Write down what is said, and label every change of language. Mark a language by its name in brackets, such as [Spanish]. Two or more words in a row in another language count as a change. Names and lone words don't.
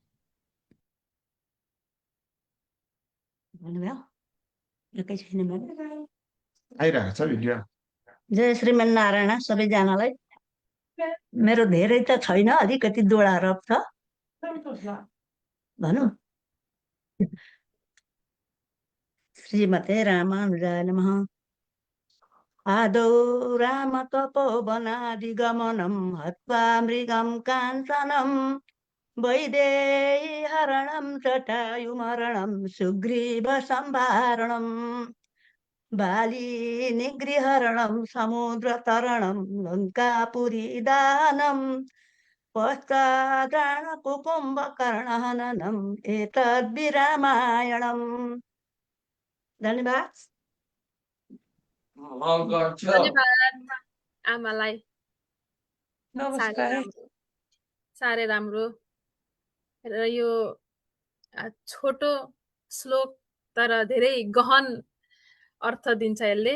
[Nepali] भन्नुभयो एकैछिन आइरहेको छ भिडियो। जय श्रीमान नारायण सबैजनालाई। मेरो धेरै त छैन, अलिकति दोहोऱ्याएर छ भनौँ। [Sanskrit] श्रीमते रामानुजाय नमः। आदौ राम तपोवनादिगमनं हत्वा मृगं काञ्चनं, वैदेही हरणं जटायुमरणं सुग्रीव संवारणं, बाली निगृहरणं समुद्रतरणं लङ्कापुरी दानं, पश्चाद्राणकुकुम्भकर्णहननम् एतद्विरामायणम्। [Nepali] धन्यवाद। धन्यवाद आमालाई। नमस्कार। साह्रै राम्रो र यो छोटो श्लोक तर धेरै गहन अर्थ दिन्छ यसले।